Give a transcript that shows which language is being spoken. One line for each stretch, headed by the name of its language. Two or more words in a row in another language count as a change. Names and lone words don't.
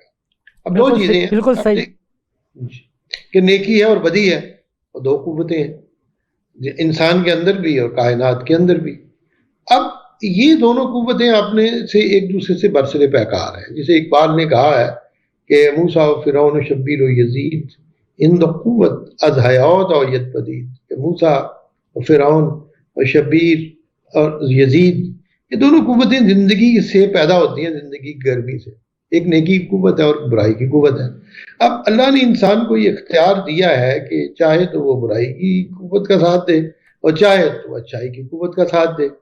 Urdu: اب دو چیزیں ہیں، بالکل صحیح کہ نیکی ہے اور بدی ہے، اور دو قوتیں ہیں انسان کے اندر بھی اور کائنات کے اندر بھی. اب یہ دونوں قوتیں اپنے سے ایک دوسرے سے برسر پیکار ہیں. جسے اقبال نے کہا ہے کہ
Persian: موسیٰ و فرعون و شبیر و یزید ان قوت از حیات و ید پدید،
Urdu: کہ موسیٰ و فرعون و شبیر اور یزید یہ دونوں قوتیں زندگی سے پیدا ہوتی ہیں، زندگی کی گرمی سے. ایک نیکی کی قوت ہے اور برائی کی قوت ہے. اب اللہ نے انسان کو یہ اختیار دیا ہے کہ چاہے تو وہ برائی کی قوت کا ساتھ دے اور چاہے تو اچھائی کی قوت کا ساتھ دے.